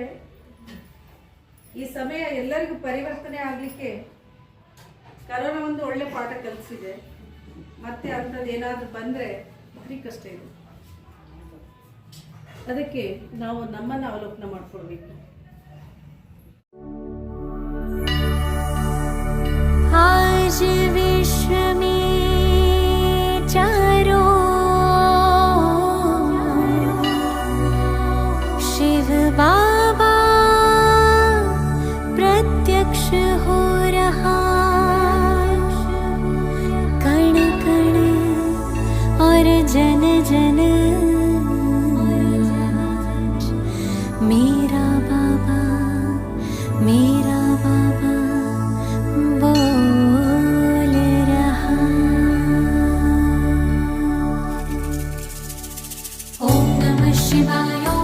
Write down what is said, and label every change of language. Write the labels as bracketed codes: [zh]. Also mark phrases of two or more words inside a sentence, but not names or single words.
[kn] ಈ ಸಮಯ ಎಲ್ಲರಿಗೂ ಪರಿವರ್ತನೆ ಆಗಲಿಕ್ಕೆ ಕರೋನಾ ಒಂದು ಒಳ್ಳೆ ಪಾಠ ಕಲಿಸಿದೆ. ಮತ್ತೆ ಅಂಥದ್ದು ಏನಾದರೂ ಬಂದರೆ ಭಾರಿ ಕಷ್ಟ ಇದೆ. ಅದಕ್ಕೆ ನಾವು ನಮ್ಮನ್ನು ಅವಲೋಕನ ಮಾಡಿಕೊಡ್ಬೇಕು. [hi] आज विश्व में चारों शिव बाबा प्रत्यक्ष हो रहा, कण कण और जन जन मेरा बाबा बोल रहा। ओम नमः शिवाय।